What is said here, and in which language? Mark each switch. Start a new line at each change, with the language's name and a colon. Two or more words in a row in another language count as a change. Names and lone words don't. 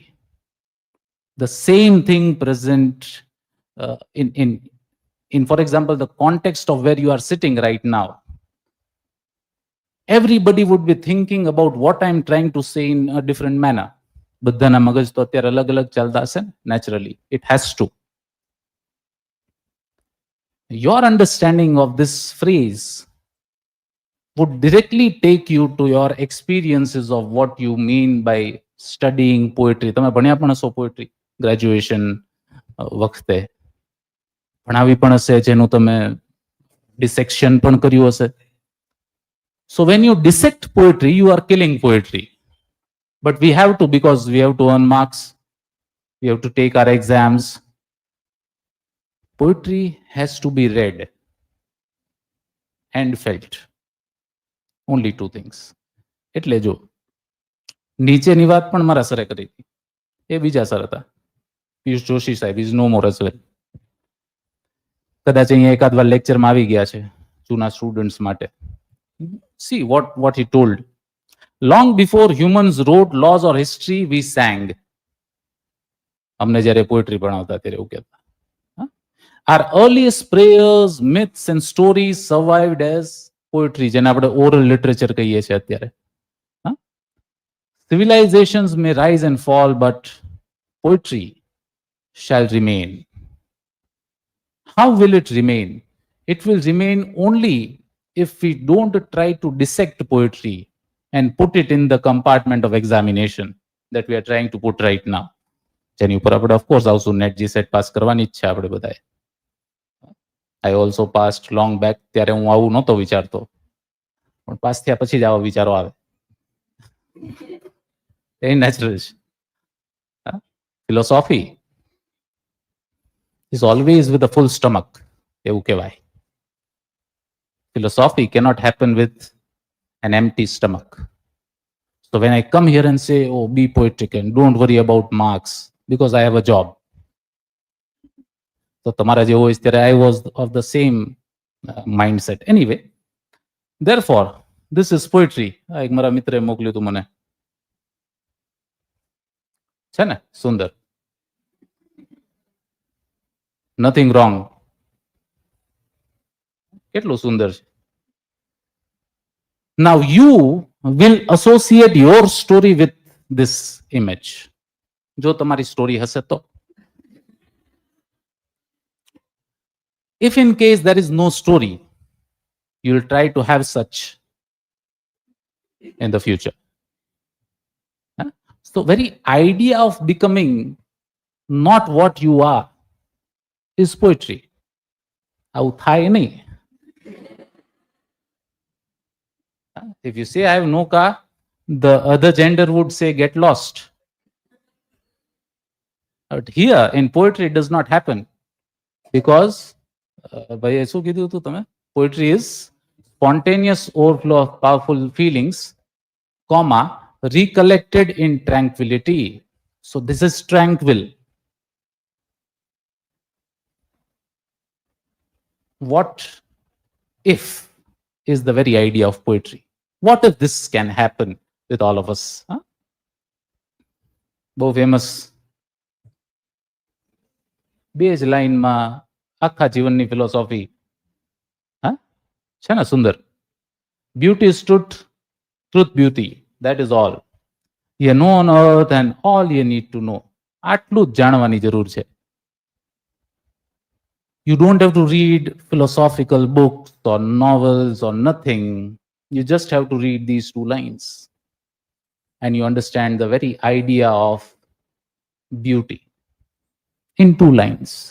English: The same thing present in for example, the context of where you are sitting right now. Everybody would be thinking about what I'm trying to say in a different manner.
Gujarati: બધાના મગજ તો અત્યારે અલગ અલગ ચાલતા હશે,
English: naturally. It has to. your understanding of this phrase would directly take you to your experiences of what you mean by studying poetry.
Gujarati: તમે ભણ્યા પણ હશો
English: poetry graduation
Gujarati: વખતે ભણાવી પણ હશે, જેનું તમે dissection પણ કર્યું હશે.
English: So when you dissect poetry, you are killing poetry. But we have to, because we have to earn marks, we have to take our exams. Poetry has to be read and felt. Only two things.
Gujarati: એટલે જો નીચેની વાત પણ મારા સરે કરી હતી, એ બીજા સર હતા, પિયુષ જોશી સાહેબ,
English: is no more as well.
Gujarati: કદાચ અહીંયા એકાદ વાર લેક્ચરમાં આવી ગયા છે જૂના સ્ટુડન્ટ્સ માટે.
English: See what he told. Long before humans wrote laws or history, we sang.
Gujarati: અમને જ્યારે પોએટ્રી ભણાવતા ત્યારે એવું કહેતા.
English: Our earliest prayers, myths and stories survived as poetry,
Gujarati: જેને આપણે
English: oral literature
Gujarati: કહીએ છીએ અત્યારે.
English: Civilizations may rise and fall, but poetry shall remain. How will it remain? It will remain only if we don't try to dissect poetry and put it in the compartment of examination that we are trying to put right now.
Gujarati: જેની ઉપર આપણે
English: of course
Gujarati: આવશું, net GSET પાસ કરવાની જ છે આપણે બધાએ.
English: I also passed long back,
Gujarati: ત્યારે હું આવું નહોતો વિચારતો, પણ પાસ થયા પછી જ આવા વિચારો આવે. એ નેચરલ છે.
English: Philosophy is always with a full stomach,
Gujarati: એવું કહેવાય.
English: Philosophy cannot happen with an empty stomach. So when I come here and say, oh, be poetic and don't worry about marks because I have a job. So
Gujarati: તમારા જેવો હોય ત્યારે
English: I was of the same mindset. Anyway, therefore, this is poetry.
Gujarati: એક મારા મિત્રે મોકલ્યું હતું મને. છે ને સુંદર.
English: Nothing wrong.
Gujarati: કેટલું સુંદર છે.
English: Now you will associate your story with this image.
Gujarati: જો તમારી સ્ટોરી હશે તો.
English: If in case there is no story, you will try to have such in the future. So very idea of becoming not what you are is poetry.
Gujarati: આવું થાય નહીં.
English: If you say I have no car, the other gender would say get lost. But here in poetry it does not happen, because
Gujarati: ભાઈ શું કીધું હતું તમે?
English: Poetry is spontaneous overflow of powerful feelings, comma, recollected in tranquility. So this is tranquil. What if is the very idea of poetry. What if this can happen with all of us?
Gujarati: બહુ ફેમસ બે જ લાઈનમાં આખા જીવનની ફિલોસોફી છે ને સુંદર.
English: Beauty is truth, truth beauty. That is all. You know on earth and all you need to know.
Gujarati: આટલું જ જાણવાની જરૂર છે.
English: You don't have to read philosophical books or novels or nothing. You just have to read these two lines and you understand the very idea of beauty in two lines.